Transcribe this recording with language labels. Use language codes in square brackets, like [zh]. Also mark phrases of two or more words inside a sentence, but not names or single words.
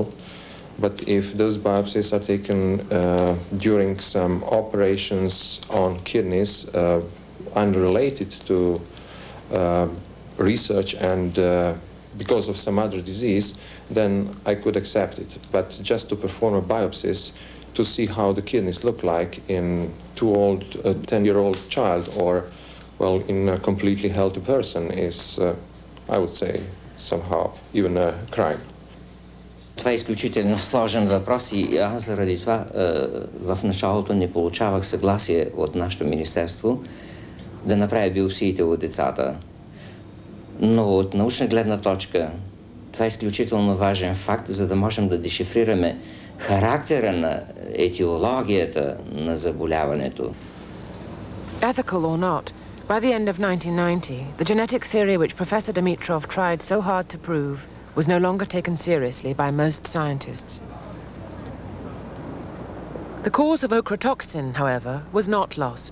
[en] But if those biopsies are taken during some operations on kidneys unrelated to research and because of some other disease, then I could accept it. But just to perform a biopsies to see how the kidneys look like in a 10-year-old child or, well, in a completely healthy person is, I would say, somehow even a crime. [bg] Това е изключително сложен въпрос и аз заради това в началото не получавах съгласие от нашето министерство да направя биопсиите от децата. Но от научна гледна точка това е изключително важен факт, за да можем да дешифрираме характера на етиологията на заболяването. [en] Ethical or not, by the end of 1990, the genetic theory which Professor Dimitrov tried so hard to prove was no longer taken seriously by most scientists. The cause of ochratoxin, however, was not lost.